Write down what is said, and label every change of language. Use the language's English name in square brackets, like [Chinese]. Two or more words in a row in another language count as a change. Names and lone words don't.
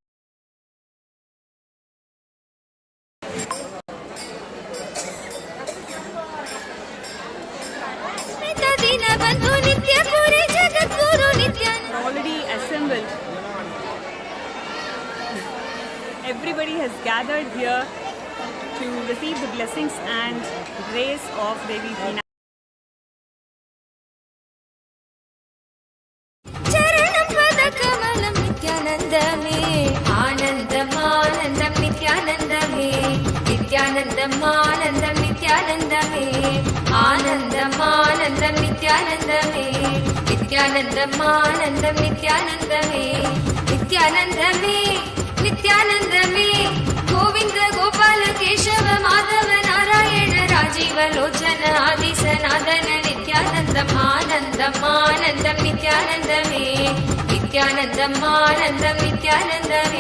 [English] Already assembled. Everybody has gathered here to receive the blessings and grace of Devi Meenakshi. [Tamil] ஆனந்தம் நித்யானந்தமே, நித்யானந்தம் ஆனந்தம் நித்யானந்தமே, ஆனந்தம் ஆனந்தம் நித்யானந்தமே, நித்யானந்தம் ஆனந்தம் நித்யானந்தமே, நித்யானந்தமே நித்யானந்தமே கோவிந்த கோபால கேசவ மாதவ நாராயண ராஜீவ லோச்சன ஆதிசநாதன நித்யானந்தம் ஆனந்தம் ஆனந்தம் நித்யானந்தமே நித்யானந்தம் ஆனந்தம் நித்யானந்தமே